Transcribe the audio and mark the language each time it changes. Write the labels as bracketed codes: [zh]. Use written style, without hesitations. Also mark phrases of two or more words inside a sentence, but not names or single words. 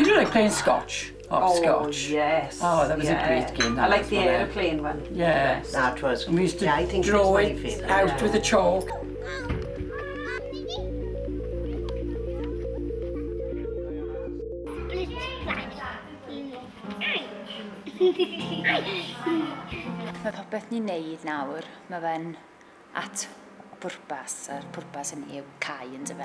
[en] playing Scotch? Hopscotch. Yes. Oh, that was a great game. I like the aeroplane one. Yeah. That was. We used to I think draw it it was my favourite. out with a chalk. [cy] Mae popeth ni'n neud nawr, mae fe'n at bwrpas, a'r pwrpas hynny yw cau yn dy fe.